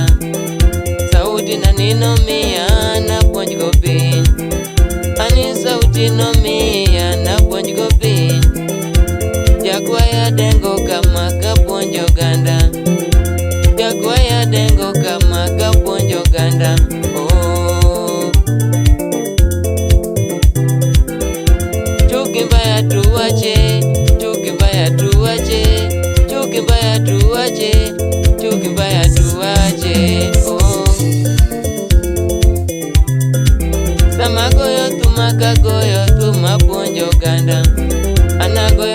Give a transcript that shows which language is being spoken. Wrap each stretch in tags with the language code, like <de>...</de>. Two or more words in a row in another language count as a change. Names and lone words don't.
<luo>Sauti na nino miya na puonj go piny, ani sauti no miya na puonj go piny. Jakwaya dengo kama kapuonjo ganda, jakwaya dengo kama kapuonjo ganda. Oh.</luo> <sw>Chuki mbaya tuwache, chuki mbaya tuwache, chuki mbaya tuwache, chuki mbaya tuwache. Oh.</sw> <luo>Sama goyo tuma kagoyo tuma puonjo ganda, ana</luo>